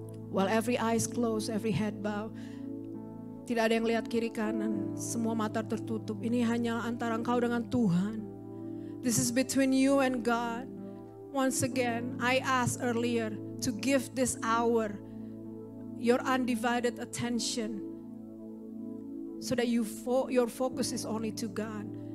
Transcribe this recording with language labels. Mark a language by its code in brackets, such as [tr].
[en] While every eyes closed, every head bow. [id] Tidak ada yang lihat kiri kanan, semua mata tertutup. Ini hanya antara engkau dengan Tuhan. [en] This is between you and God. Once again, I asked earlier to give this hour your undivided attention, so that your focus is only to God.